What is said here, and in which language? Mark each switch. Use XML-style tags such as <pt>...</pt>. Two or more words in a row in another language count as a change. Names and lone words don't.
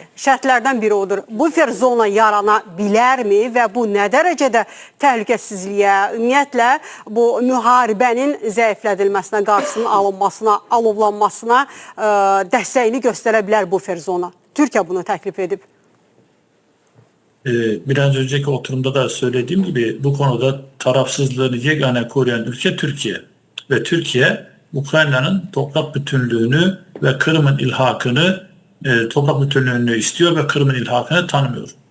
<az>Şərtlərdən biri odur. Bufer zona yarana bilərmi və bu nə dərəcədə təhlükəsizliyə, ümumiyyətlə bu müharibənin zəiflədilməsinə, qarşısının alınmasına, alovlanmasına dəstəyini göstərə bilər bufer zona? Türkiyə bunu təklif edib.</az> <tr>Biraz önceki oturumda da söylediğim gibi bu konuda tarafsızlığını yegane koruyan ülke Türkiye. Ve Türkiye Ukrayna'nın toprak bütünlüğünü ve Kırım'ın ilhakını, toprak bütünlüğünü istiyor ve Kırım'ın ilhakını tanımıyor.</tr>